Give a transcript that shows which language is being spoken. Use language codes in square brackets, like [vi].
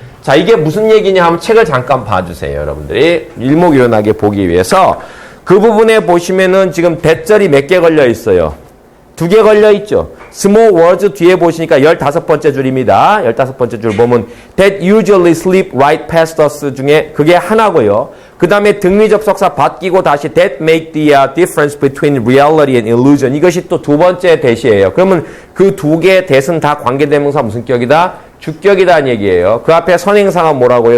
[ko] 자, 이게 무슨 얘기냐 하면 책을 잠깐 봐주세요. 여러분들이 일목요연하게 보기 위해서 그 부분에 보시면은 지금 that절이 몇 개 걸려 있어요. 2개 걸려 있죠. [en] small words [ko] 뒤에 보시니까 15번째 줄입니다. 15번째 줄 보면 [en] that usually slip right past us [ko] 중에 그게 하나고요. 그 다음에 등위접속사 바뀌고 다시 [en] that make the difference between reality and illusion. [ko] 이것이 또 2번째 that이에요. 그러면 그 2개의 that은 다 관계대명사 무슨 격이다? 주격이다는 얘기예요. 그 앞에 선행사가 뭐라고요?